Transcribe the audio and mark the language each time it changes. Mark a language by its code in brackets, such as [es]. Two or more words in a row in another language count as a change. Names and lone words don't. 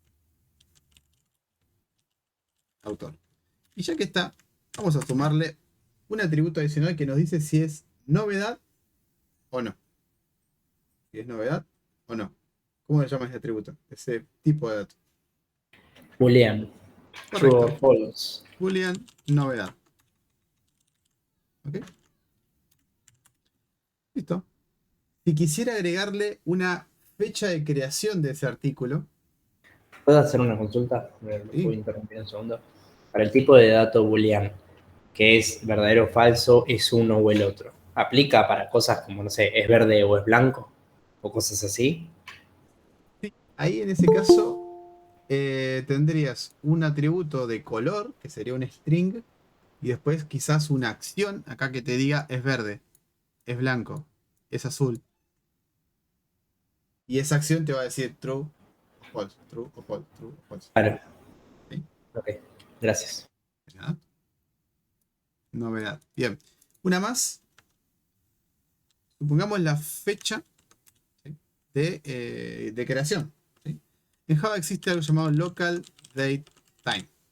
[es] Autor. Y ya que está, vamos a sumarle un atributo adicional que nos dice si es novedad o no. Si es novedad o no. ¿Cómo se llama ese atributo? Ese tipo de dato. [en] Boolean. True [es] Correcto. [en] or false. [es] Boolean, novedad. ¿Ok? Listo. Si quisiera agregarle una fecha de creación de ese artículo. ¿Puedo hacer una consulta? ¿Me Sí. puedo interrumpir un segundo? Para el tipo de dato boolean, que es verdadero o falso, es uno o el otro, ¿aplica para cosas como, no sé, es verde o es blanco? ¿O cosas así? Ahí en ese caso tendrías un atributo de color, que sería un string, y después quizás una acción acá que te diga es verde, es blanco, es azul. Y esa acción te va a decir true o false, true o false, true o false. Claro. ¿Sí? Ok, gracias. ¿Ya? Novedad. Bien. Una más. Supongamos la fecha, ¿sí?, de creación. ¿Sí? En Java existe algo llamado [en] local date time.